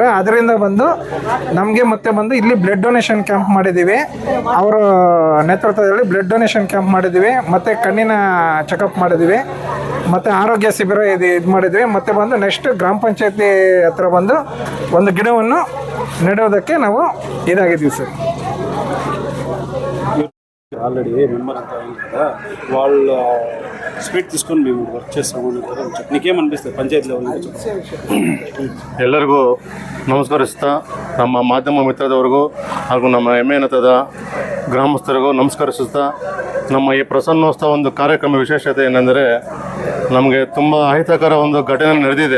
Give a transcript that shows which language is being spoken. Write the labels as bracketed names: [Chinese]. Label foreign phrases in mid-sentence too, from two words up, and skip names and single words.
[Kannada] ಅದರಿಂದ ಬಂದು ನಮಗೆ ಮತ್ತೆ ಬಂದು ಇಲ್ಲಿ [English] blood donation camp [Kannada] ಮಾಡಿದ್ದೀವಿ. ಅವರ ನೇತೃತ್ವದಲ್ಲಿ [English] blood donation camp [Kannada] ಮಾಡಿದ್ದೀವಿ. ಮತ್ತು ಕಣ್ಣಿನ ಚೆಕಪ್ ಮಾಡಿದ್ದೀವಿ. ಮತ್ತು ಆರೋಗ್ಯ ಶಿಬಿರ ಇದು ಮಾಡಿದ್ವಿ. ಮತ್ತು ಬಂದು ನೆಕ್ಸ್ಟ್ ಗ್ರಾಮ ಪಂಚಾಯತಿ ಹತ್ರ ಬಂದು ಒಂದು ಗಿಡವನ್ನು ನೆಡೋದಕ್ಕೆ ನಾವು ಇದಾಗಿದ್ದೀವಿ ಸರ್. [Telugu] ఆల్రెడీ మెంబర్ అంతా అయింది కదా, వాళ్ళ స్పీడ్ తీసుకొని మేము వర్క్ చేస్తామని నీకేమనిపిస్తుంది పంచాయతీ లెవెల్? [Kannada] ಎಲ್ಲರಿಗೂ ನಮಸ್ಕರಿಸ್ತಾ, ನಮ್ಮ ಮಾಧ್ಯಮ ಮಿತ್ರದವ್ರಿಗೂ ಹಾಗೂ ನಮ್ಮ ಹೆಮ್ಮೆನತದ ಗ್ರಾಮಸ್ಥರಿಗೂ ನಮಸ್ಕರಿಸುತ್ತಾ, ನಮ್ಮ ಈ ಪ್ರಸನ್ನೋತ್ಸವ ಒಂದು ಕಾರ್ಯಕ್ರಮ ವಿಶೇಷತೆ ಏನೆಂದರೆ, ನಮಗೆ ತುಂಬ ಅಹಿತಕರ ಒಂದು ಘಟನೆ ನಡೆದಿದೆ.